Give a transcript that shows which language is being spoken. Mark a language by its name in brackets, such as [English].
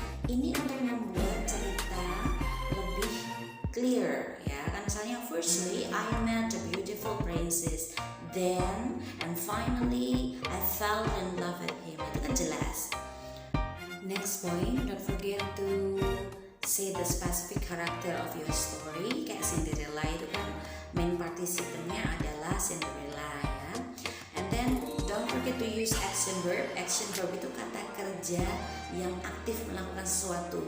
[Indonesian] Ini untuk membuat cerita lebih clear ya. Kan misalnya [English] firstly I met a beautiful princess, then and finally I fell in love with him. [Indonesian] Itu kan jelas. [English] Next point, don't forget to say the specific character of your story. [Indonesian] Kayak Cinderella itu kan main participannya adalah Cinderella ya. [English] And then don't forget to use action verb. [Indonesian] Action verb itu kata kerja yang aktif melakukan sesuatu.